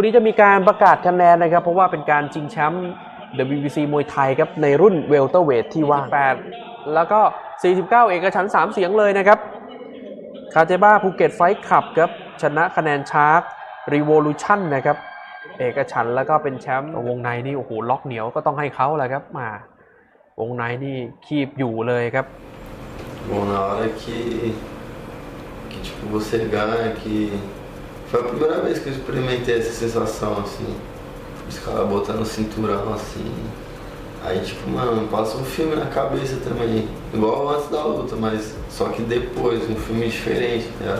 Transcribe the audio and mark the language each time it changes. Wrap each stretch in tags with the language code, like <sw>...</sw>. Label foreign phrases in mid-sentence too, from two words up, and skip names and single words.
<th>นี้จะมีการประกาศคะแนนนะครับเพราะว่าเป็นการชิงแชมป์ WBC มวยไทยครับในรุ่นเวลเตอร์เวทที่ว่าง8แล้วก็49เอกฉันท์3เสียงเลยนะครับคาเจบ้าภูเก็ตไฟท์คลับครับชนะคะแนนชาร์กรีโวลูชั่นนะครับเอกฉันท์แล้วก็เป็นแชมป์วงในนี่โอ้โหล็อกเหนียวก็ต้องให้เขาแหละครับมาวงในนี่คีบอยู่เลยครับ</th> <pt>Bom, na hora que tipo, você ganha, que foi a primeira vez que eu experimentei essa sensação, assim, os caras botando o cinturão, assim, aí tipo, mano, passa um filme na cabeça também, igual antes da luta, mas só que depois, um filme diferente, tá ligado?</pt>